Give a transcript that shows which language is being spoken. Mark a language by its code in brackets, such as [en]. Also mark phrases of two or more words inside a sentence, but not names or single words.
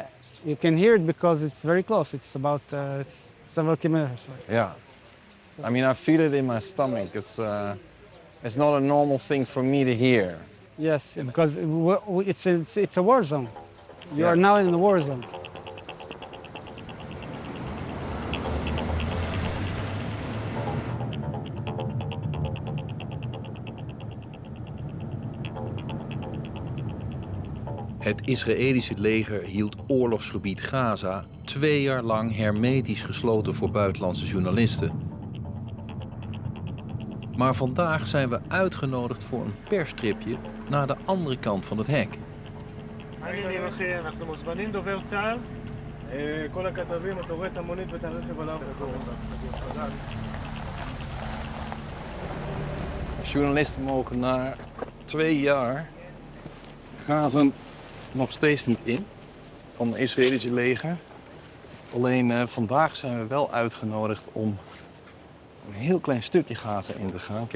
[en] You can hear it because it's very close. It's about several kilometers away. Yeah. I mean, I feel it in my stomach. It's not a normal thing for me to hear. Yes, because it's a war zone. You Yeah. are now in the war zone. [nl] Het Israëlische leger hield oorlogsgebied Gaza 2 jaar lang hermetisch gesloten voor buitenlandse journalisten. Maar vandaag zijn we uitgenodigd voor een perstripje naar de andere kant van het hek. [he] אנחנו מוזמנים דובר צה"ל. כל הכתבים, אתה רואה את המונית ואת הרכב עליו. [nl] Journalisten mogen na 2 jaar Gaza nog steeds niet in van het Israëlische leger. Alleen vandaag zijn we wel uitgenodigd om een heel klein stukje Gaza in te gaan.